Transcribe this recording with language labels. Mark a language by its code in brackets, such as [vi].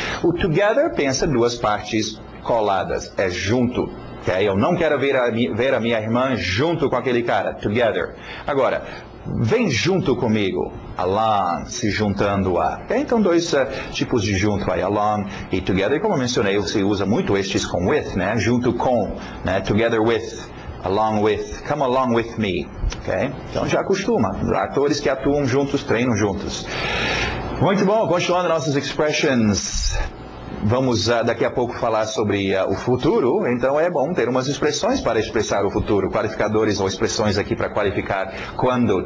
[pt] O together pensa duas partes coladas, é junto. Okay? Eu não quero ver a minha irmã junto com aquele cara. Together. Agora, vem junto comigo. Along, se juntando a. Okay? Então, dois tipos de junto aí. Along e together. Como eu mencionei, você usa muito estes com with, né? Junto com, né? [en] Together with, along with, come along with me. [pt] Okay? Então, já acostuma. Atores que atuam juntos, treinam juntos. Muito bom. Continuando nossas expressions. Vamos daqui a pouco falar sobre o futuro, então é bom ter umas expressões para expressar o futuro, qualificadores ou expressões aqui para qualificar quando.